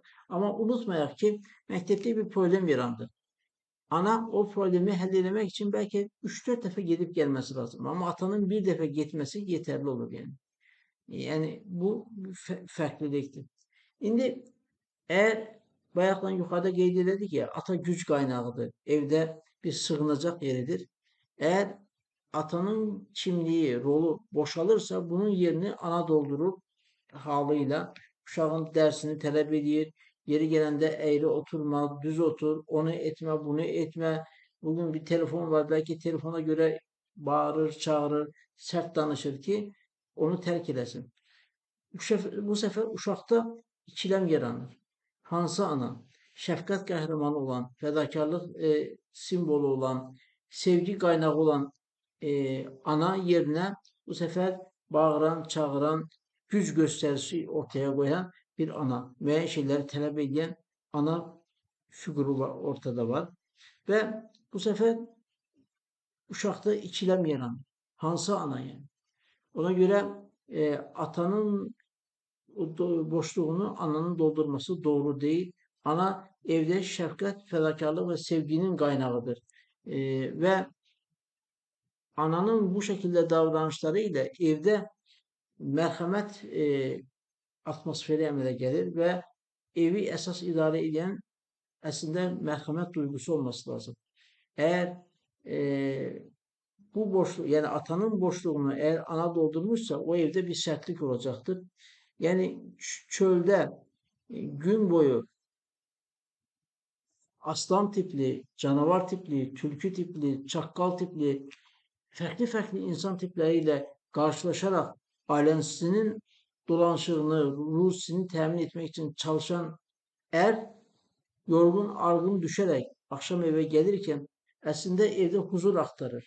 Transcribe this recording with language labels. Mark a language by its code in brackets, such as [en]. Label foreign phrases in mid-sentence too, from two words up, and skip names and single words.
[az] Ama unutmayaq ki, məktəbdə bir problem yarandı. [tr] Ana o problemi halledermek için belki 3-4 defa gidip gelmesi lazım. Ama atanın bir defa gitmesi yeterli olur yani. Yani bu farklıdır. Şimdi eğer bayaqdan yukarıda [az] qeyd elədik [tr] ya, ata güc qaynağıdır. Evdə bir sığınacaq yeridir. Eğer atanın kimliği, rolu boşalırsa bunun yerini ana doldurur halıyla. [az] Uşağın dersini tələb edir. Yeri gələndə əyri oturma, düz otur, onu etmə, bunu etmə. [tr] Bugün bir telefon var, belki telefona göre bağırır, çağırır, sert [az] danışır ki onu tərk eləsin. [tr] Bu sefer uşaqda ikilem yaranır. [az] Hansı ana? Şəfqət qəhrəmanı olan, fədakarlıq simvolu olan, [tr] sevgi kaynağı olan ana yerine bu sefer bağıran, çağıran, güc gösterisi ortaya koyan bir ana. [az] Müəyyən şeyleri tələb edən ana figürü ortada var. [tr] Ve bu sefer uşaqda ikilem yaranır. [az] Hansı ana yani? [tr] Ona göre atanın boşluğunu ananın doldurması doğru değil. Ana evde şefkat, fedakarlık ve sevginin kaynağıdır. Ve ananın bu şekilde davranışları ile evde merhamet atmosferi [az] əmələ gəlir və evi əsas idarə edən əslində mərhəmət duygusu olması lazım. [tr] Eğer bu boşluğu yani atanın boşluğunu eğer ana doldurmuşsa o evde bir sertlik olacaktır. Yani çölde gün boyu aslan tipli, canavar tipli, türkü tipli, çakkal tipli, farklı insan tipleriyle karşılaşarak ailesinin dolanışığını, ruhsini temin etmek için çalışan er yorgun, argın düşerek akşam eve gelirken aslında evde huzur aktarır.